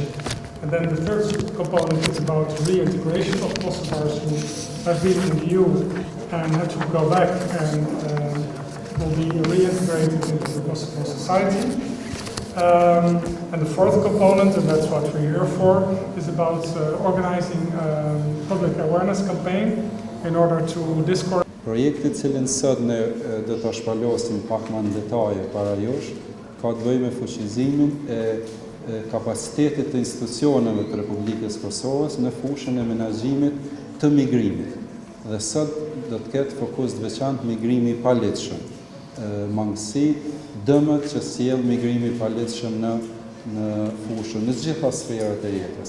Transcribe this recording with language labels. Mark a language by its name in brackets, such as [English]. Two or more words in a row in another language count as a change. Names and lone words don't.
[English] And then the third component is about reintegration of Kosovars who have been in the EU and have to go back and will be reintegrated into the Kosovo society. And the fourth component, and that's what we're here for, is about organizing a public awareness campaign in order to discourage. [Albanian] Projekti cilin sot ne do ta shpalosim pak më në detaje para jush, ka të bëjë me fuqizimin e kapacitetit të institucioneve të Republikës Kosovës në fushën e menaxhimit të migrimit. Dhe sot do të ketë fokus të veçantë migrimi i paligjshëm, mangësi, dëmët që sjell migrimi i paligjshëm në fushën, në të gjitha sferat e jetës.